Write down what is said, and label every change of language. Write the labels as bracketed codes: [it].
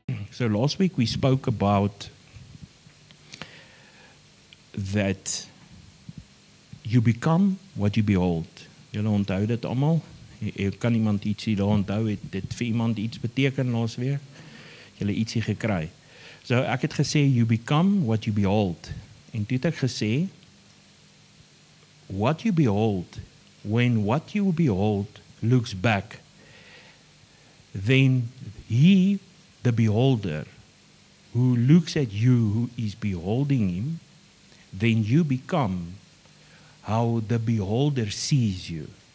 [en] So last week we spoke about that you become what you behold. [af] Julle onthou dit almal? Kan iemand ietsie daar onthou? Het dit vir iemand iets beteken laas week? Julle ietsie gekry. So ek het gesê [en] you become what you behold. [af] En toe het ek gesê [en] what you behold, when what you behold looks back, then he, the beholder, who looks at you, who is beholding him, then you become how the beholder sees you.